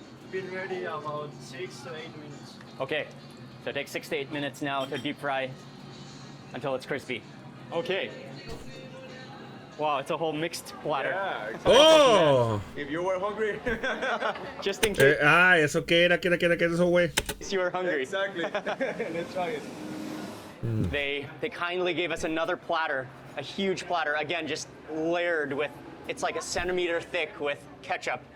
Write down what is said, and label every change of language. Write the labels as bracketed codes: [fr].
[en] Be ready about 6 to 8 minutes. Okay. So it takes 6 to 8 minutes now to deep fry until it's crispy. Okay. Wow, it's a whole mixed platter. Yeah, exactly. Oh. If you were hungry. Just in case [es] ¿Eso qué era? ¿Qué era eso, güey? [en] you were hungry. Exactly. Let's try it. They kindly gave us another platter, a huge platter, again, just layered with, it's like a centimeter thick with ketchup.